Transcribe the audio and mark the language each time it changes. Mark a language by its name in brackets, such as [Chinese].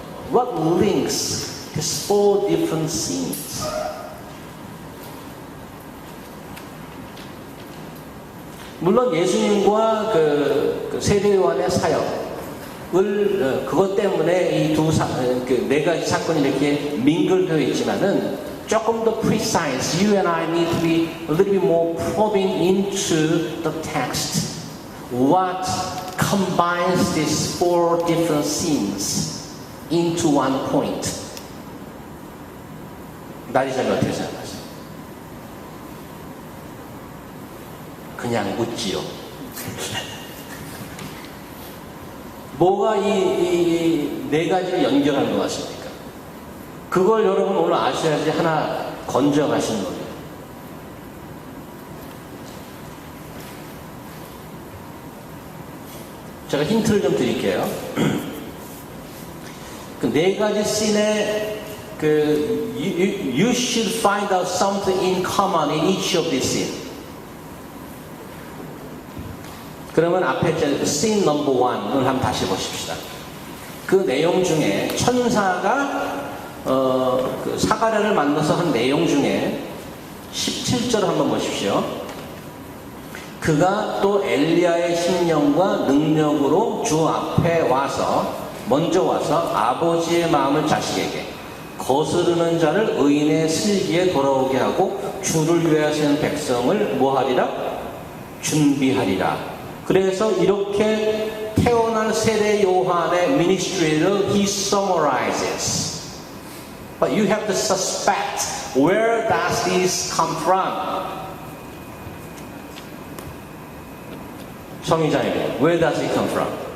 [English] What links these four different scenes? [Korean] 물론 예수님과 그 세례 요한의 사역을 그것 때문에 이 네 가지 사건이 이렇게 민글되어 있지만은 조금 더 precise. [English] You and I need to be a little bit more probing into the text. What combines these four different scenes into one point? [Korean] 나리자님 어떻게 생각하세요? 그냥 묻지요. 뭐가 이 네 가지를 연결하는 것 같습니까? 그걸 여러분 오늘 아셔야지 하나 건져가시는 거예요. 제가 힌트를 좀 드릴게요. 그 네 가지 씬에 [English] you should find out something in common in each of these scenes. [Korean] 그러면 앞에 씬 넘버 1을 한번 다시 보십시다. 그 내용 중에 천사가 그 사가랴를 만나서 한 내용 중에 17절을 한번 보십시오. 그가 또 엘리야의 심령과 능력으로 주 앞에 먼저 와서 아버지의 마음을 자식에게 거스르는 자를 의인의 슬기에 돌아오게 하고 주를 위하시는 백성을 뭐하리라? 준비하리라. 그래서 이렇게 태어난 세례 요한의 미니스트리를 [English] he summarizes. But you have to suspect where does this come from? [Korean] 성의자에게 [English] where does it come from?